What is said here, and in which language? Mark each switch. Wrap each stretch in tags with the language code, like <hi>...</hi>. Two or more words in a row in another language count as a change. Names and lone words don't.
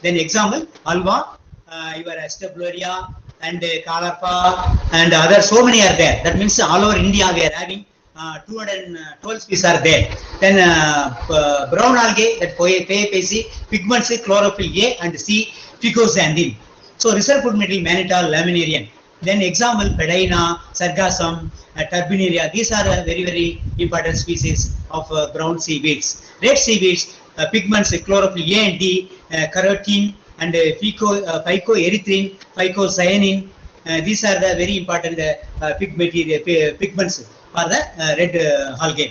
<en>Then example, alva, your Astroploria, and Kalarpa, and other, so many are there. That means all over India we are having 212 species are there. Then brown algae, that phaeophyceae, pigments, chlorophyll A and C, phycoxanthin. So reserve food material, mannitol, laminarian. Then example, Pedaina, Sargassum, Turbinaria. These are very, very important species of brown seaweeds. Red seaweeds, pigments, chlorophyll A and D, carotene, and phycoerythrin, phycocyanin. These are the very important pigments for the red algae.</en>